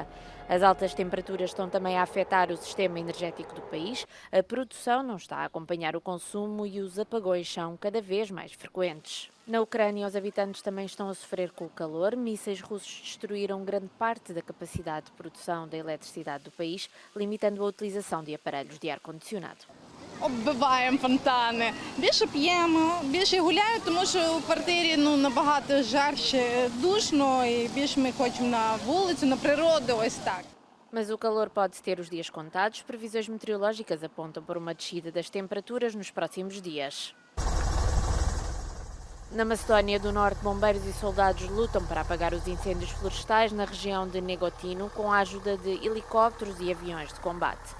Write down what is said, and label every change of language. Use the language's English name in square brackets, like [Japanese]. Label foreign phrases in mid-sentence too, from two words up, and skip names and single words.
[Portuguese] As altas temperaturas estão também a afetar o sistema energético do país, a produção não está a acompanhar o consumo e os apagões são cada vez mais frequentes. Na Ucrânia, os habitantes também estão a sofrer com o calor. Mísseis russos destruíram grande parte da capacidade de produção da eletricidade do país, limitando a utilização de aparelhos de ar-condicionado. [Ukrainian] Оббиваємо фонтани. Більше п'ємо, більше гуляємо, тому що в квартирі набагато жарче, душно і більше ми хочемо на вулицю, на природу, ось так. [Portuguese] Mas o calor pode ter os dias contados. Previsões meteorológicas apontam para uma descida das temperaturas nos próximos dias. Na Macedónia do Norte, bombeiros e soldados lutam para apagar os incêndios florestais na região de Negotino com a ajuda de helicópteros e aviões de combate.